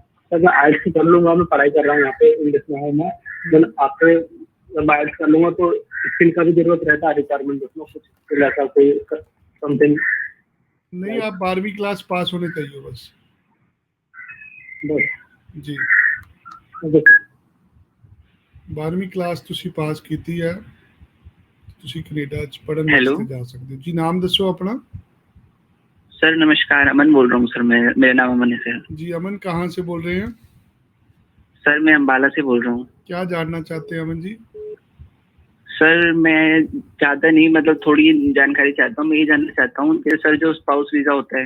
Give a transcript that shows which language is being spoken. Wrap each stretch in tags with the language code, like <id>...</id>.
<hi>Sir मैं आइल्स कर लूंगा, मैं पढ़ाई कर रहा हूँ यहाँ पे इंग्लिश में हूँ मैं। जब आपके जब आइल्स कर लूंगा तो स्किल का भी जरूरत रहता है, रिक्वायरमेंट उसमें कुछ स्किल ऐसा कोई समथिंग नहीं, आप 12वीं क्लास पास होने चाहिए बस जी। 12वीं क्लास</hi> <pa>ਤੁਸੀਂ ਪਾਸ ਕੀਤੀ ਹੈ, ਤੁਸੀਂ ਕੈਨੇਡਾ ਚ ਪੜ੍ਹਨ ਵਾਸਤੇ ਜਾ ਸਕਦੇ ਹੋ ਜੀ। ਨਾਮ ਦੱਸੋ ਆਪਣਾ।</pa> <hi>सर नमस्कार, अमन बोल रहा हूँ सर। मैं, मेरा नाम अमन है सर। जी अमन, कहाँ से बोल रहे हैं? सर मैं अम्बाला से बोल रहा हूँ। क्या जानना चाहते हैं अमन जी? सर मैं ज़्यादा नहीं, मतलब थोड़ी जानकारी चाहता हूँ। मैं ये जानना चाहता हूँ कि सर जो स्पाउस वीज़ा होता है</hi>